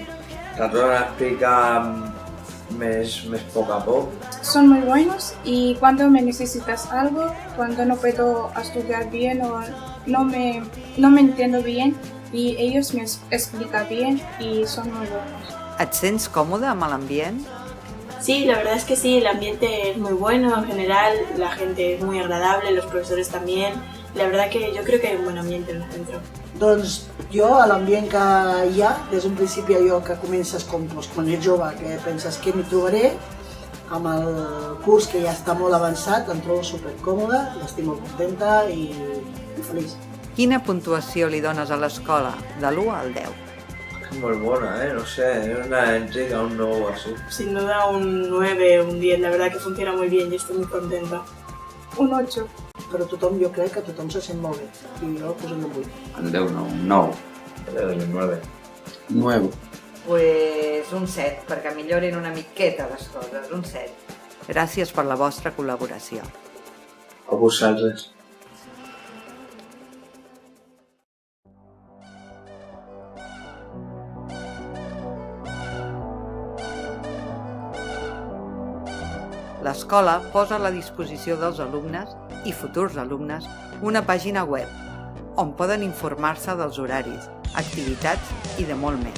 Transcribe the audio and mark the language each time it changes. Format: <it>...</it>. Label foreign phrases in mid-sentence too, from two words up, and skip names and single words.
<ca>Te tornen a explicar més poc a poc.</ca> <es>Son muy buenos y cuando me necesitas algo, cuando no puedo estudiar bien o no me entiendo bien, y ellos me explican bien y son muy buenos.</es> <ca>Et sents còmode amb l'ambient?</ca> <es>Sí, la verdad es que sí, el ambiente es muy bueno en general, la gente es muy agradable, los profesores también. La verdad que yo creo que hay un buen ambiente en el centro.</es> <ca>Doncs jo, a l'ambient que hi ha, des d'un principi allò que comences quan ets jove, que penses que m'hi trobaré, amb el curs que ja està molt avançat, em trobo supercòmode, estic molt contenta i feliç. Quina puntuació li dones a l'escola, de l'1 al 10? És molt bona, no sé,</ca> <es>es una entrega, un 9 o así. Sin duda un 9, un 10, la verdad que funciona muy bien, yo estoy muy contenta. Un 8.</es> <ca>Però jo crec que tothom se sent molt bé, i jo poso un 8. El 10 no, un 9.</ca> <es>Le doy un 9. 9.</es> <ca>Pues un 7, perquè millorin una miqueta les coses, un 7. Gràcies per la vostra col·laboració. A vosaltres. L'escola posa a la disposició dels alumnes i futurs alumnes una pàgina web on poden informar-se dels horaris, activitats i de molt més.</ca>